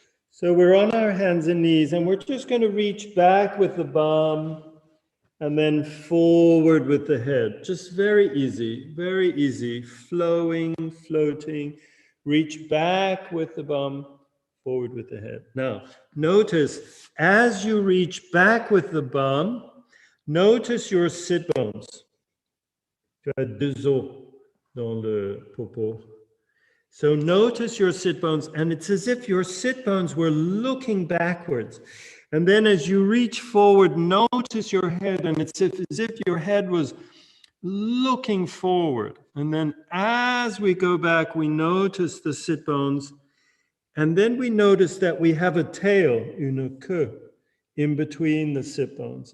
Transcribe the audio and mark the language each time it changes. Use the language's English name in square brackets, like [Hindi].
[English] So we're on our hands and knees, and we're just going to reach back with the bum and then forward with the head. Just very easy, flowing, floating. Reach back with the bum, forward with the head. Now, notice as you reach back with the bum, notice your sit bones. [French] Tu as deux os dans le popo. [English] So notice your sit bones, and it's as if your sit bones were looking backwards. And then as you reach forward, notice your head, and it's as if your head was looking forward. And then as we go back, we notice the sit bones, and then we notice that we have a tail, [French] une queue, [English] in between the sit bones.